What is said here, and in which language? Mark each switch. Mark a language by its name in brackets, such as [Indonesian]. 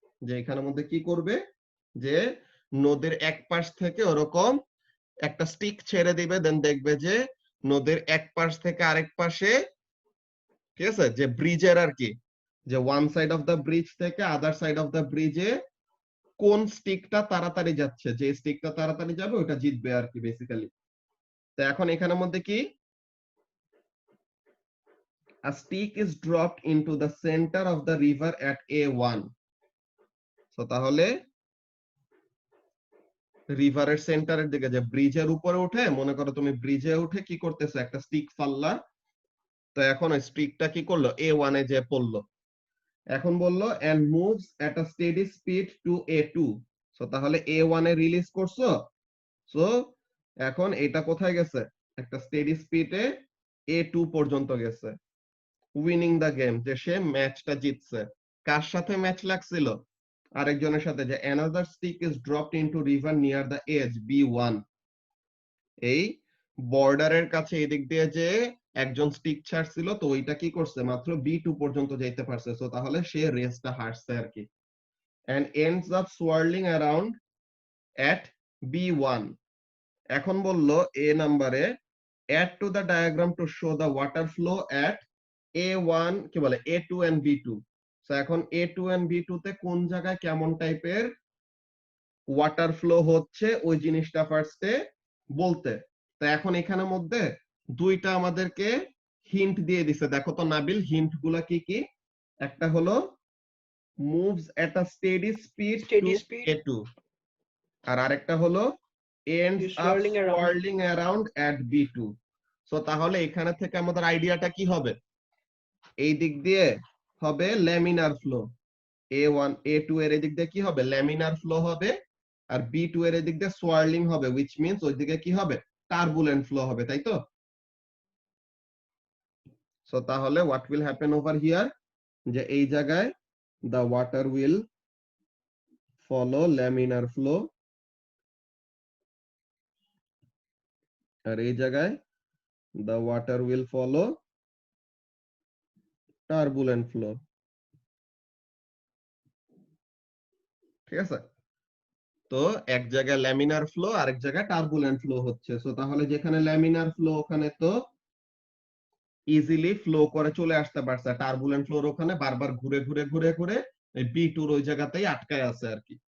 [Bangla] যে এখানের মধ্যে কি করবে, যে নদীর এক পাশ থেকে ওরকম একটা স্টিক ছেড়ে দিবে, দেন দেখবে যে নদীর এক পাশ থেকে আরেক পাশে ঠিক আছে, যে ব্রিজের আর কি, যে one side of the bridge থেকে আদার সাইড অফ দ্য ব্রিজে কোন স্টিকটা তাড়াতাড়ি যাচ্ছে, যে স্টিকটা তাড়াতাড়ি যাবে ওটা জিতবে আর কি বেসিক্যালি। তো এখন এখানের মধ্যে কি, [English] a stick is dropped into the center of the river at A1. [Bangla] So তাহলে রিভারের সেন্টারের দিকে, যে ব্রিজের উপরে উঠে, মনে করো তুমি ব্রিজে উঠে কি করতেছো, একটা স্টিক ফাললা। তো এখন ওই স্টিকটা কি করলো, A1 এ যে পড়লো। এখন বললো [English] and moves at a steady speed to A2. [Bangla] So তাহলে A1 এ রিলিজ করছো, সো এখন এটা কোথায় গেছে, একটা স্টেডি স্পিডে A2 পর্যন্ত গেছে, [English] winning the game, [Bangla] যে সে ম্যাচটা জিতছে। কার সাথে ম্যাচ লাগছিল, আরেকজনের সাথে, যে [English] another stick is dropped into river near the edge B1. [Bangla] এই বর্ডারের কাছে এদিক দিয়ে যে একজন স্টিক ছাড়ছিল, তো ওইটা কি করছে, মাত্র B2 পর্যন্ত যাইতে পারছে, সো তাহলে সে রেসটা হারছে আর কি। [English] and ends up swirling around at B1. [Bangla] এখন বললো A নাম্বারে [English] add to the diagram to show the water flow at A1, কি বলে, A2 and B2. [Bangla] সো এখন A2 and B2 তে কোন জায়গায় কেমন টাইপের ওয়াটার ফ্লো হচ্ছে ওই জিনিসটা ফার্স্টে বলতে। তো এখন এখানের মধ্যে দুইটা আমাদেরকে হিন্ট দিয়ে দিছে, দেখো তো নাবিল হিন্ট গুলা কি কি। একটা হলো [English] moves at a steady speed Steady to speed. [Bangla] A2, আর আরেকটা হলো ends [English] Is up swirling around. swirling around at B2. [Bangla] So তাহলে এখানে থেকে আমাদের আইডিয়াটা কি হবে, এই দিক দিয়ে হবে ল্যামিনার ফ্লো, A1 A2 এর এদিক দিয়ে কি হবে, ল্যামিনার ফ্লো হবে, আর B2 এর এদিক দিয়ে সোয়ার্লিং হবে, [English] which means [Bangla] ওই দিকে কি হবে, টার্বুলেন্ট ফ্লো হবে, তাই তো। [English] so তাহলে what will happen over here, [Bangla] যে এই জায়গায় [English] the water will follow laminar flow, আর এই জায়গায় the water will follow turbulent flow। [Bangla] ঠিক আছে, তো এক জায়গায় ল্যামিনার ফ্লো আরেক জায়গায় টার্বুলেন্ট ফ্লো হচ্ছে। সো তাহলে যেখানে ল্যামিনার ফ্লো ওখানে তো ইজিলি ফ্লো করে চলে আসতে পারছে, টার্বুলেন্ট ফ্লোর ওখানে বারবার ঘুরে ঘুরে ঘুরে ঘুরে B2 ওই জায়গাতেই আটকায় আছে আর কি।